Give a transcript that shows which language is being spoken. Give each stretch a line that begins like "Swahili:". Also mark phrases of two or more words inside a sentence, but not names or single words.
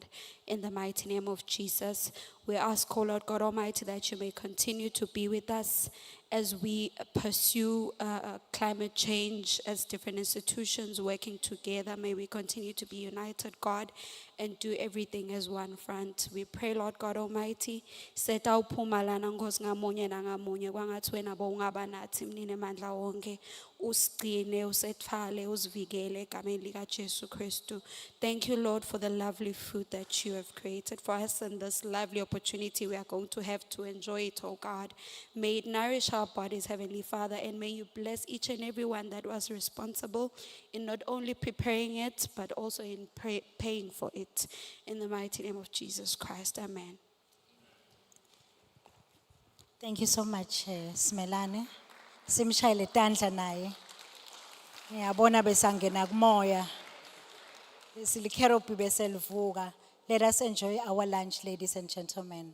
English: In the mighty name of Jesus, we ask, O Lord God Almighty, that you may continue to be with us as we pursue climate change as different institutions working together. May we continue to be united, God, and do everything as one front. We pray, Lord God Almighty, set out
Swati: pumalana ngos ngamunye na ngamunye kwangathi wena bowungaba nathi mnine mandla wonke usigcine usethwale usivikele egameni lika Jesu Kristu.
English: Thank you, Lord, for the lovely food that you have created for us and this lovely opportunity we are going to have to enjoy it, oh God. May it nourish our bodies, Heavenly Father, and may you bless each and every one that was responsible in not only preparing it, but also in paying for it. In the mighty name of Jesus Christ, amen. Thank you so much, Smelane.
Swati: Simshayele tandla naye. Ngiyabona besangena kumoya. Silikheropi bese livuka.
English: Let us enjoy our lunch, ladies and gentlemen.